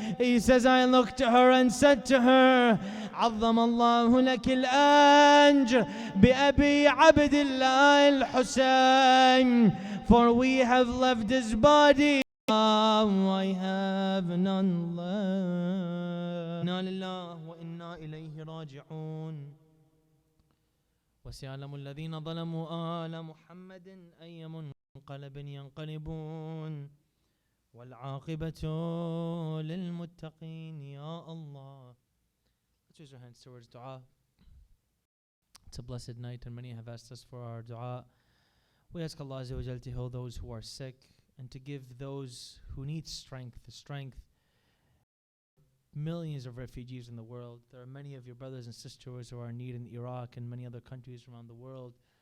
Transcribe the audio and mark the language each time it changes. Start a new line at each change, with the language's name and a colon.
English: He says, I looked at her and said to her,
Arabic: عظم الله لك الأجر بأبي عبد الله الحسين.
English: For we have left his body, I have none left.
Arabic: إنا لله وإنا إليه راجعون. وسيعلم الذين ظلموا آل محمد أي منقلب ينقلبون والعاقبة للمتقين. يا Allah.
English: Let's raise our hands towards dua. It's a blessed night and many have asked us for our dua. We ask Allah Azza wa Jal to heal those who are sick and to give those who need strength. Millions of refugees in the world. There are many of your brothers and sisters who are in need in Iraq and many other countries around the world.